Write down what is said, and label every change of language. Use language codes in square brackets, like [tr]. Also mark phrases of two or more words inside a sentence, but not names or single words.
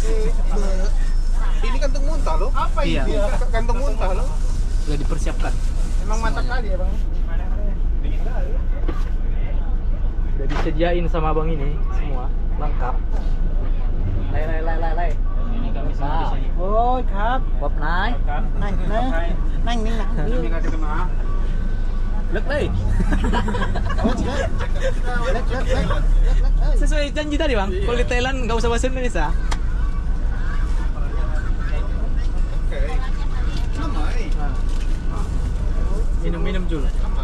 [id] Ini kantung muntah loh. Apa Iya. ini? Kantung muntah loh. Sudah dipersiapkan. Emang mantap kali ya bang. Udah disediain sama abang ini semua lengkap. Lai. Ini kami semua di sini. [th] โอ้ยครับ [id] Bob naik. [th] นั่งนะนั่งนิ่งนะ [id] Ini nggak kena. Lek leh. [th] เล็ก [id] Sesuai janji tadi bang. Kalau di Thailand nggak usah bahasa Indonesia. Oke. Namai. Minum Jul.